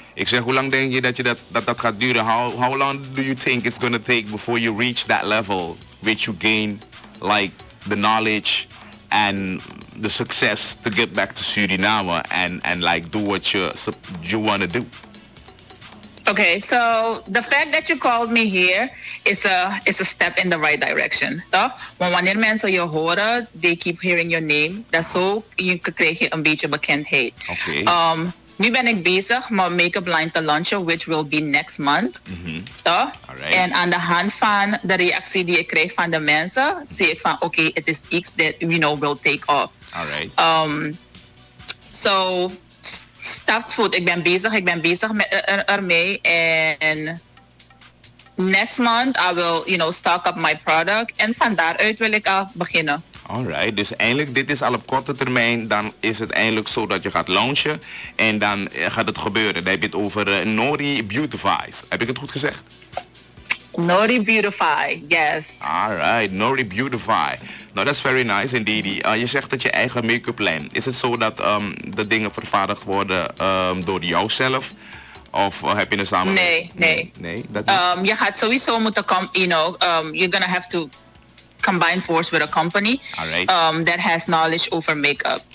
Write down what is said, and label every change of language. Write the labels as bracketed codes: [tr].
[nl] Ik zeg, hoe lang denk je dat gaat duren? [en] How long do you think it's gonna take before you reach that level which you gain like the knowledge and the success to get back to Suriname and like do what you want to do? Okay, so the fact that you called me here is a step in the right direction. [nl] Toch? Want wanneer mensen je horen, [en] they keep hearing your name. [nl] Dat zo krijg je een beetje bekendheid. [en] Okay. [nl] Nu ben ik bezig mijn make-up line te launchen, [en] which will be next month. [nl] Toch? [en] Alright. [nl] En aan de hand van de reactie die ik krijg van de mensen, zie ik van oké, het is iets [en] that we know will take off. Alright. [nl] So stapsvoet, ik ben bezig met ermee en [en] next month I will, you know, stock up my product [nl] en van daaruit wil ik al beginnen. Alright, dus eigenlijk dit is al op korte termijn, dan is het eindelijk zo dat je gaat launchen en dan gaat het gebeuren. Dan heb je het over Nori Beautifies. Heb ik het goed gezegd? [en] Nori Beautify, yes. Alright, Nori Beautify. [nl] Nou, dat is [en] very nice indeed. [nl] Je zegt dat je eigen make-up lijn. Is het zo dat de dingen vervaardigd worden door jouzelf? Of heb je een samenwerking? Nee, dat niet. Je gaat sowieso moeten [en] you know, you're gonna have to combine force with a company that has knowledge over make-up.